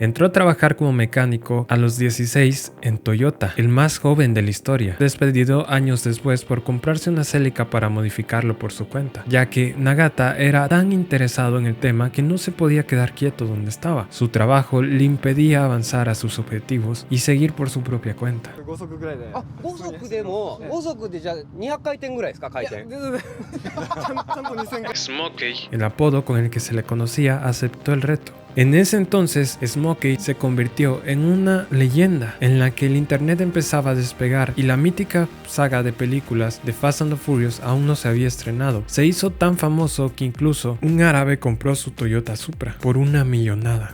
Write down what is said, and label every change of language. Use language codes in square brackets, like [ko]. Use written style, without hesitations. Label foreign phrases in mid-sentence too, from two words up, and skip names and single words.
[es] Entró a trabajar como mecánico a los 16 en Toyota, el más joven de la historia, despedido años después por comprarse una Celica para modificarlo por su cuenta, ya que Nagata era tan interesado en el tema que no se podía quedar quieto donde estaba. Su trabajo le impedía avanzar a sus objetivos y seguir por su propia cuenta. [ja] 5 速ぐらいで。あ、5速でも5速でじゃあ200回転ぐらいですか、回転。ちゃんと2000回。 [es] Smokey, el apodo con el que se le conocía, aceptó el reto. En ese entonces, Smokey se convirtió en una leyenda en la que el internet empezaba a despegar y la mítica saga de películas de Fast and the Furious aún no se había estrenado. Se hizo tan famoso que incluso un árabe compró su Toyota Supra por una millonada.